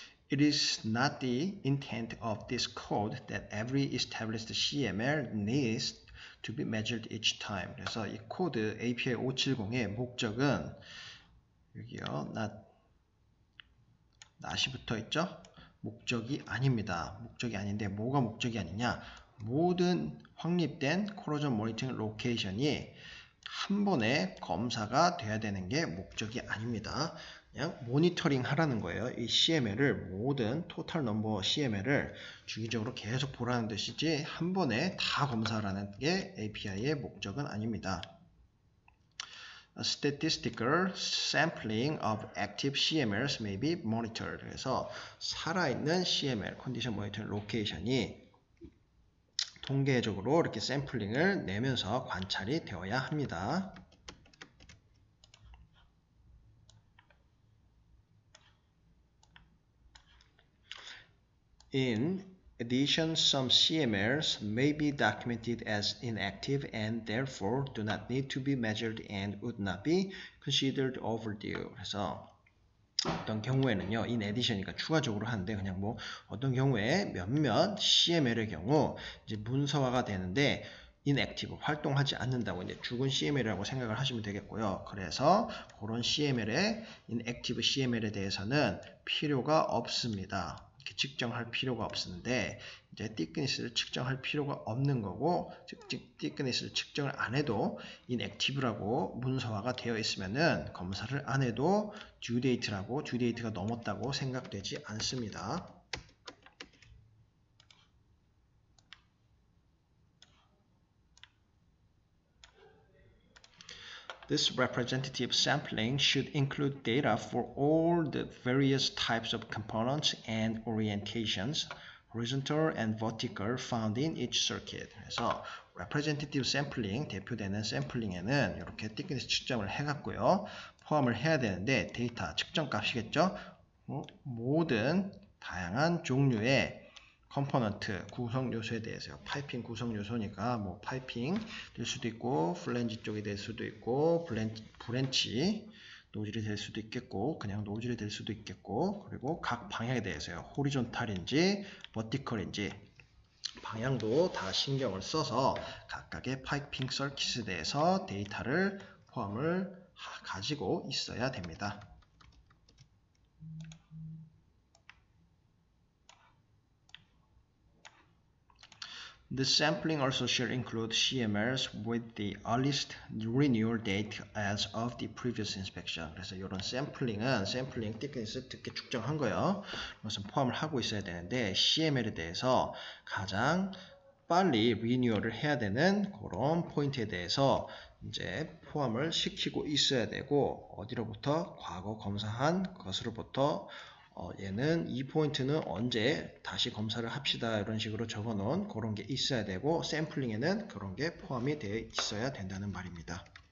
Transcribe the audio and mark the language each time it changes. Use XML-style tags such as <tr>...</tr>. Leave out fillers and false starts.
<en>It is not the intent of this code that every established CML needs to be measured each time.</en> <ko>그래서 이 코드 API 570의 목적은 여기요, not이 붙어 있죠? 목적이 아닙니다. 목적이 아닌데 뭐가 목적이 아니냐? 모든 확립된 코로전 모니터링 로케이션이 한 번에 검사가 돼야 되는 게 목적이 아닙니다. 그냥 모니터링 하라는 거예요. 이 CML을 모든 토탈 넘버 CML을 주기적으로 계속 보라는 뜻이지 한 번에 다 검사하라는 게 API의 목적은 아닙니다.</ko> <en>A statistical sampling of active CMLs may be monitored.</en> <ko>그래서 살아있는 CML, 컨디션 모니터링 로케이션이 통계적으로 이렇게 샘플링을 내면서 관찰이 되어야 합니다.</ko> <en>In addition, some CMLs may be documented as inactive and therefore do not need to be measured and would not be considered overdue.</en> <ko>그래서 어떤 경우에는요, in addition이니까 추가적으로 하는데 그냥 뭐 어떤 경우에 몇몇 CML의 경우 이제 문서화가 되는데 inactive, 활동하지 않는다고 이제 죽은 CML이라고 생각을 하시면 되겠고요. 그래서 그런 CML의 inactive CML에 대해서는 필요가 없습니다. 이렇게 측정할 필요가 없는데 이제 thickness를 측정할 필요가 없는 거고, 즉 thickness를 측정을 안 해도 inactive라고 문서화가 되어 있으면은 검사를 안 해도 due date가 넘었다고 생각되지 않습니다.</ko> <en>This representative sampling should include data for all the various types of components and orientations, horizontal and vertical, found in each circuit.</en> <ko>그래서 representative sampling, 대표되는 샘플링에는 이렇게 thickness 측정을 해갖고요, 포함을 해야 되는데 데이터 측정 값이겠죠? 모든 다양한 종류의 컴포넌트, 구성 요소에 대해서요. 파이핑 구성 요소니까 뭐 파이핑 될 수도 있고 플랜지 쪽이 될 수도 있고 브랜치 노즐이 될 수도 있겠고 그냥 노즐이 될 수도 있겠고, 그리고 각 방향에 대해서요. 호리존탈인지 버티컬인지 방향도 다 신경을 써서 각각의 파이핑 서킷에 대해서 데이터를 포함을 가지고 있어야 됩니다.</ko> <en>The sampling also should include CMLs with the earliest renewal date as of the previous inspection.</en> <ko>그래서 이런 샘플링 thickness 특히 측정한 거요. 그것은 포함을 하고 있어야 되는데 CML에 대해서 가장 빨리 리뉴얼을 해야 되는 그런 포인트에 대해서 이제 포함을 시키고 있어야 되고, 어디로부터 과거 검사한 것으로부터 얘는 이 포인트는 언제 다시 검사를 합시다 이런 식으로 적어 놓은 그런 게 있어야 되고, 샘플링에는 그런 게 포함이 되어 있어야 된다는 말입니다.</ko>